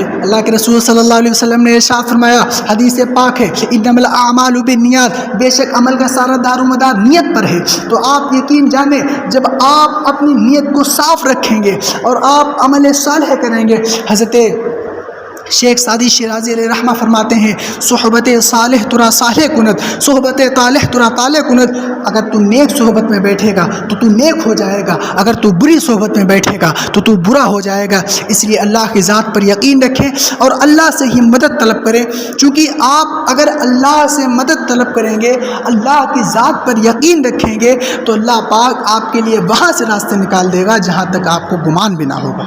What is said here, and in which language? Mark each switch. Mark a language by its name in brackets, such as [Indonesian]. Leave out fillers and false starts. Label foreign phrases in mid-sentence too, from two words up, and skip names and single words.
[Urdu] اللہ کے رسول [Arabic] صلی اللہ علیہ وسلم [Urdu] نے ارشاد فرمایا، حدیث پاک ہے، [Arabic] انما الاعمال بالنیات، [Urdu] بے شک عمل کا سارا دار و مدار نیت پر ہے۔ تو آپ یقین جانیں، جب آپ اپنی نیت کو صاف رکھیں گے اور آپ عمل صالح کریں گے، حضرت شیخ سعدی شیرازی [Arabic] علیہ رحمہ [Urdu] فرماتے ہیں، [Persian] صحبت صالح ترا صالح کند، صحبت طالح ترا طالح کند۔ [Urdu] اگر تو نیک صحبت میں بیٹھے گا تو تو نیک ہو جائے گا، اگر تو بری صحبت میں بیٹھے گا تو تو برا ہو جائے گا۔ اس لیے اللہ کی ذات پر یقین رکھیں اور اللہ سے ہی مدد طلب کریں، چونکہ آپ اگر اللہ سے مدد طلب کریں گے، اللہ کی ذات پر یقین رکھیں گے، تو اللہ پاک آپ کے لیے وہاں سے راستے نکال دے گا جہاں تک آپ کو گمان بھی نہ ہوگا۔